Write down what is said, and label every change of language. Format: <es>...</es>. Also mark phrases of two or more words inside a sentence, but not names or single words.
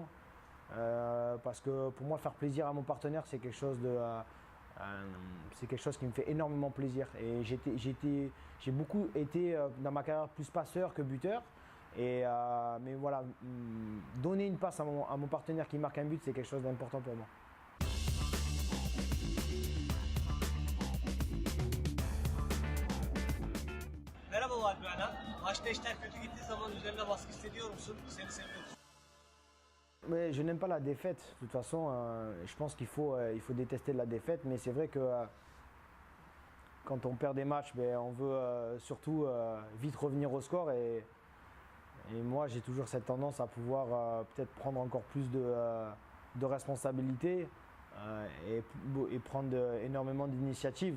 <fr>Parce que pour moi, faire plaisir à mon partenaire, c'est quelque chose qui me fait énormément plaisir. Et j'ai beaucoup été dans ma carrière plus passeur que buteur. Mais voilà, donner une passe à mon partenaire qui marque un but, c'est quelque chose d'important pour moi.</fr> <tr>Merhaba Valbuena. Maçta işler kötü gittiği zaman üzerine baskı hissediyor musun? Seni seviyoruz.</tr> <fr>Mais je n'aime pas la défaite. De toute façon, je pense qu'il faut détester la défaite. Mais c'est vrai que quand on perd des matchs, on veut surtout vite revenir au score. Et moi, j'ai toujours cette tendance à pouvoir peut-être prendre encore plus de responsabilités et prendre énormément d'initiatives.</fr>